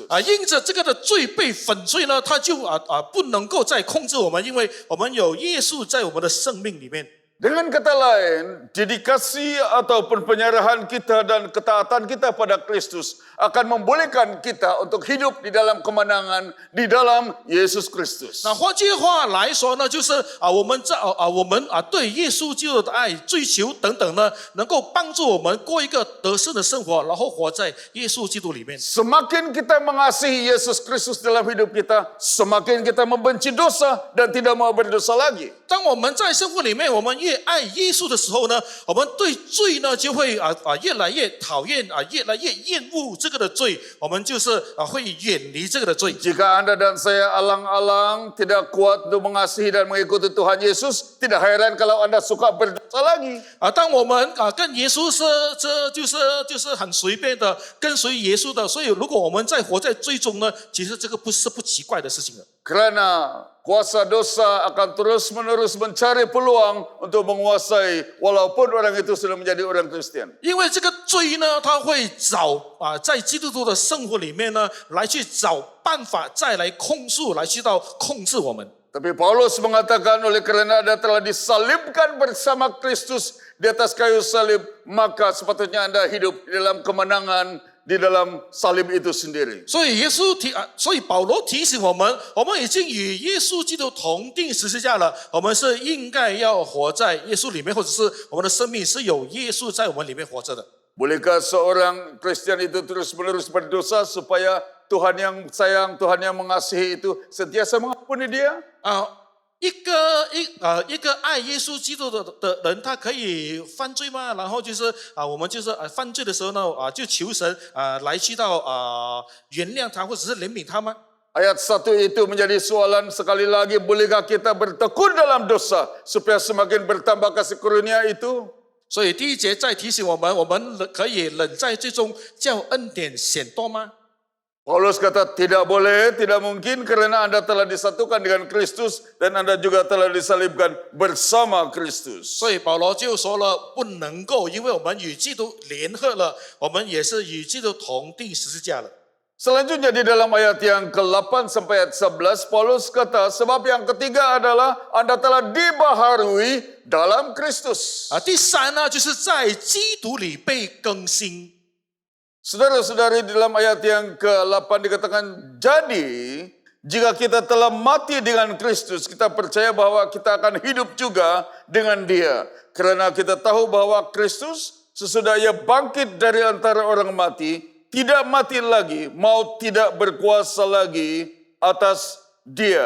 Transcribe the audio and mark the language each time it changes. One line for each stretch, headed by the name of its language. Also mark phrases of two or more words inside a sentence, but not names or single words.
Chinese: 因着这个的罪被粉碎呢，它就不能够再控制我们，因为我们有耶稣在我们的生命里面。
Malay: Dengan kata lain, dedikasi ataupun penyerahan kita dan ketaatan kita pada Kristus akan membolehkan kita untuk hidup di dalam kemenangan di dalam Yesus Kristus.
Chinese: 那换句话来说呢，就是我们对耶稣基督的爱、追求等等呢，能够帮助我们过一个得胜的生活，然后活在耶稣基督里面。
Malay: Semakin kita mengasihi Yesus Kristus dalam hidup kita, semakin kita membenci dosa dan tidak mau berdosa lagi.
Chinese: 当我们在生活里面，我们越爱耶稣的时候呢，我们对罪呢就会越来越讨厌越来越厌恶这个的罪，我们就是会远离这个的罪。
Malay: Jika Anda dan saya alang-alang tidak kuat untuk mengasihi dan mengikuti Tuhan Yesus, tidak heran kalau Anda suka berdosa lagi.
Chinese: 当我们跟耶稣就是很随便的跟随耶稣的，所以如果我们在活在罪中呢，其实这个不奇怪的事情了。
Malay: Kerana kuasa dosa akan terus-menerus mencari peluang untuk menguasai walaupun orang itu sudah menjadi orang Kristen.
Chinese: 因为这个罪呢，他会找在基督徒的生活里面呢，来去找办法，再来控诉，来去到控制我们。
Malay: Tapi Paulus mengatakan oleh kerana Anda telah disalibkan bersama Kristus di atas kayu salib, maka sepatutnya Anda hidup di dalam kemenangan di dalam salib itu sendiri.
Chinese: 所以保罗提醒我们，我们已经与耶稣基督同定十字架了，我们是应该要活在耶稣里面，或者是我们的生命是有耶稣在我们里面活着的。
Malay: Bolehkah seorang Kristen itu terus-menerus berdosa supaya Tuhan yang sayang, Tuhan yang mengasihi itu sentiasa mengampuni dia?
Chinese: 一个爱耶稣基督的人，他可以犯罪吗？然后就是我们就是犯罪的时候呢，就求神来去到原谅他，或者是怜悯他吗？
Malay: Ayat 1 itu menjadi soalan sekali lagi, bolehkah kita bertekun dalam dosa supaya semakin bertambah kasih karunia itu?
Chinese: 所以第一节再提醒我们，我们可以忍在最终，叫恩典显多吗？
Malay: Paulus kata tidak boleh, tidak mungkin karena Anda telah disatukan dengan Kristus dan Anda juga telah disalibkan bersama Kristus.
Chinese: 所以保罗就说了，不能够，因为我们与基督联合了，我们也是与基督同定十字架了。
Malay: Selanjutnya di dalam ayat yang ke-8 sampai ayat 11, Paulus kata, sebab yang ketiga adalah Anda telah dibaharui dalam Kristus.
Chinese: 第三呢，就是在基督里被更新。
Malay: Saudara-saudari, di dalam ayat yang ke-8 dikatakan, jadi jika kita telah mati dengan Kristus, kita percaya bahwa kita akan hidup juga dengan Dia. Karena kita tahu bahwa Kristus sesudah Ia bangkit dari antara orang mati, tidak mati lagi, maut tidak berkuasa lagi atas Dia.